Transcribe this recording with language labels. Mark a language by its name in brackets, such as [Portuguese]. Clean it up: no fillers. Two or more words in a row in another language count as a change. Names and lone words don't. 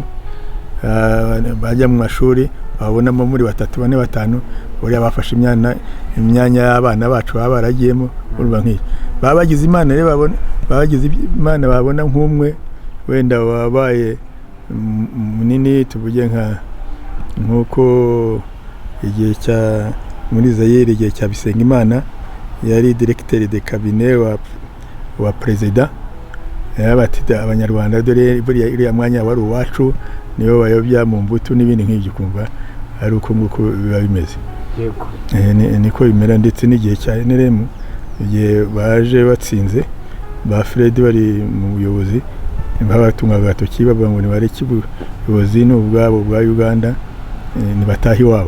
[Kinyarwanda] Bajya mu mashuri babonamo muri 3, 4, 5 buriya bafashe imyanya y'abana bacu baba baragiyemo. Urumva nk'iyo babagize Imana rero babona nk'umwe wenda wabaye munini, tuvuge nk'uko igihe cya muri Zaire igihe cya Bisengimana yari [French] directeur de cabinet [Kinyarwanda] wa president. Bati abanyarwanda dore buriya iriya mwanya wari uwacu, niyo bayobya mu mbuto n'ibindi nk'ibyo. Kumva ari uko nguko biba bimeze. Yego. Niko bimera. Ndetse n'igihe cya NRM igihe baje batsinze ba Fred bari mu buyobozi babatunga agatoki bavuga ngo nibareke ubuyobozi n'ubwabo bwa Uganda nibatahi wabo.